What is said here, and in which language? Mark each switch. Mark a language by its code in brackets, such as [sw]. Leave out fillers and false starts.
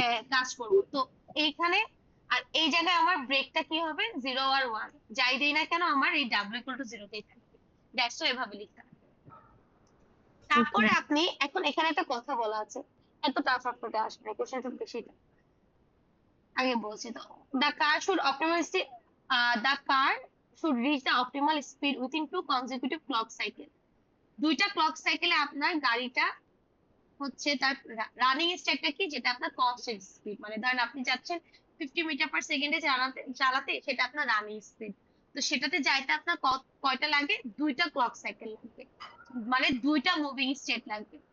[bn] হ্যাঁ, কাজ করব তো এইখানে। আর এই জায়গায় আমার ব্রেকটা কি হবে, 0 আর 1 যাই দেই না কেন, আমার এই ডাব্লিউ ইকুয়াল টু 0 তেই থাকবে। দ্যাটস এভাবে লিখতে হবে। ওকে তারপরে আপনি এখন এখানে একটা কথা বলা আছে, এত টাফ আপনাদের আসবে না, কোশ্চেনটা বেশি tough। আগে বলছি তো, [en] the car should optimize the car should reach the optimal speed within 2 consecutive clock cycle। [bn] দুইটা ক্লক সাইকেলে আপনার গাড়িটা হচ্ছে তার রানিং স্টেটটা কি, যেটা আপনার কনস্ট্যান্ট স্পিড, মানে ধরেন আপনি যাচ্ছেন 50 মিটার পার সেকেন্ডে চালাতে চালাতে, সেটা আপনার রানিং স্পিড। তো সেটাতে যাইতে আপনার কয়টা লাগে, দুইটা ক্লক সাইকেল লাগবে, মানে দুইটা মুভিং স্টেট লাগবে।